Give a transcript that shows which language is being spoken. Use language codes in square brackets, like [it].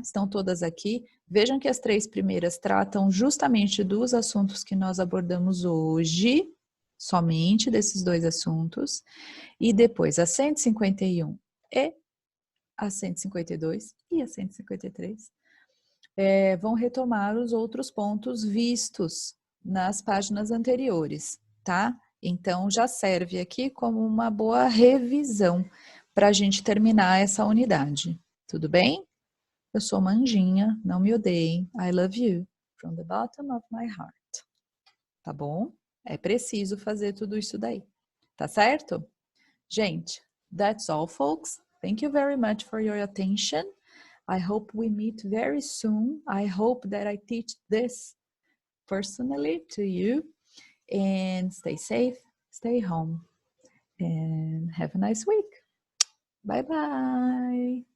[pt] Estão todas aqui. Vejam que as 3 primeiras tratam justamente dos assuntos que nós abordamos hoje, somente desses 2 assuntos, e depois a 151 e a 152 e a 153 vão retomar os outros pontos vistos nas páginas anteriores, tá? Então já serve aqui como uma boa revisão para a gente terminar essa unidade, tudo bem? Eu sou uma anjinha, não me odeiem. [en] I love you from the bottom of my heart. [pt] Tá bom? É preciso fazer tudo isso daí. Tá certo? [en] Gente, that's all, folks. Thank you very much for your attention. I hope we meet very soon. I hope that I teach this personally to you. And stay safe, stay home, and have a nice week. Bye bye.